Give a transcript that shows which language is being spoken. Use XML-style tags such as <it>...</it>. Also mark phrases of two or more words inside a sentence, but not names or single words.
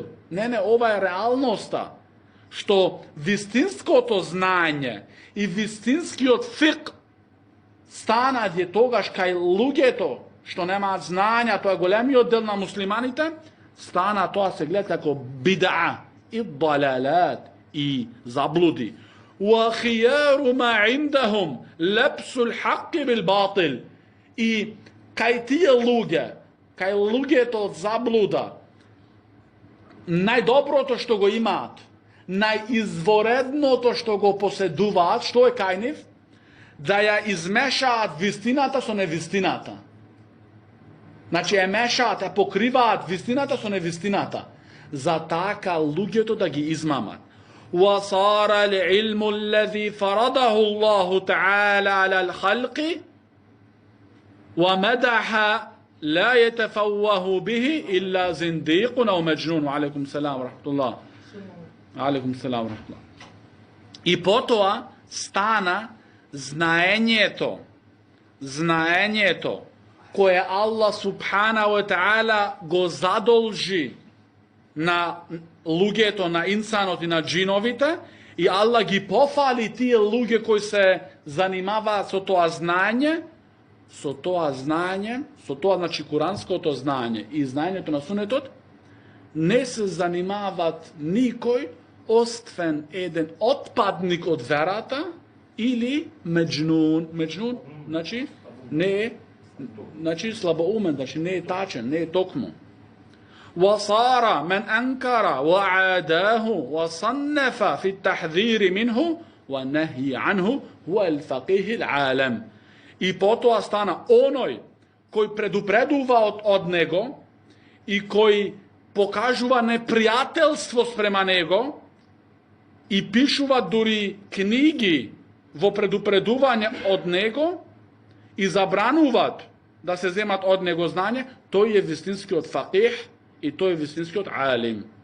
<mk>Не, ова е реалноста, што вистинското знање и вистинскиот фик стана е тогаш кај луѓето што немаат знања, тоа е големиот дел на муслиманите, стана тоа се гледа како бид'a и далалат и заблуди.</mk> <ar>وخير ما عندهم لبس الحق بالباطل.</ar> <mk>И кај тие луѓе, кај луѓето од заблуда, најдоброто што го имаат, најизворедното што го поседуваат, што е кај нив? Да ја измешаат вистината со невистината. Значи ја мешаат, ја покриваат вистината со невистината. За така луѓето да ги измамат.</mk> <ar>وصار العلم الذي فرضه الله تعالى على الخلق ومدح لا يتفوه به إلا زنديق أو مجنون. وعليكم السلام ورحمة الله. عليكم السلام ورحمة الله.</ar> <mk>И потоа стана знаењето кое Allah</mk> <ar>سبحانه وتعالى</ar> <mk>го задолжи на луѓето, на инсанот и на джиновите, и Allah ги пофали тие луѓе кои се занимаваат со тоа знање, значи куранското знање и знаењето на сунетот, не се занимаваат никој освен еден отпадник од верата или меđнун. Меđнун, значи не е, значи слабоумен, значи не е тачен, не е токмо.</mk> <ar>وصار من أنكر وعاداه وصنف في التحذير منه والنهي عنه هو الفقيه العالم.</ar> <mk>И потоа стана оној koji predupredува od него i koji покажува непријателство спрема него и пишува дури книги во предупредување од него и забрануваат да се земат од него знање, тој е вистинскиот фақих и тој е вистинскиот алим.</mk>